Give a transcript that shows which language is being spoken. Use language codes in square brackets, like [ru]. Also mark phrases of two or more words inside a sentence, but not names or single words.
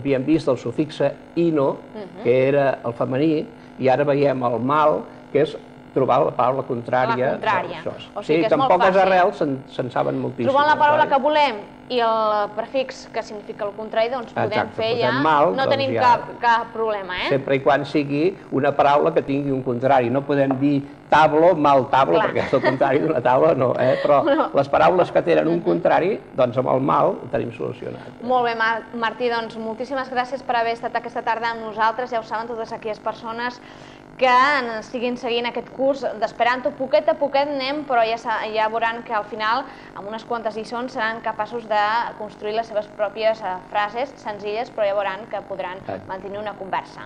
[ca] Havíem vist el sufixe ino, que era el femení, i ara veiem el mal, que és trobar la paraula contrària. La contrària. O sigui que amb poques arrels se'n saben moltíssim. Trobant la paraula que volem i el prefix que significa el contrari, doncs podem fer ja... No tenim cap problema, eh? Sempre i quan sigui una paraula que tingui un contrari. No podem dir tablo, [eo] mal tablo, [ca] perquè és el contrari d'una taula, no, eh? Però les paraules que tenen un contrari, doncs amb el mal ho tenim solucionat. Molt bé, Martí, doncs moltíssimes gràcies per haver estat aquesta tarda amb nosaltres. Ja ho saben totes aquelles persones que ens estiguin seguint aquest curs d'Esperanto. Poquet a poquet anem, però ja veuran que al final, amb unes quantes lliçons, seran capaços de construir les seves pròpies frases senzilles, però ja veuran que podran mantenir una conversa.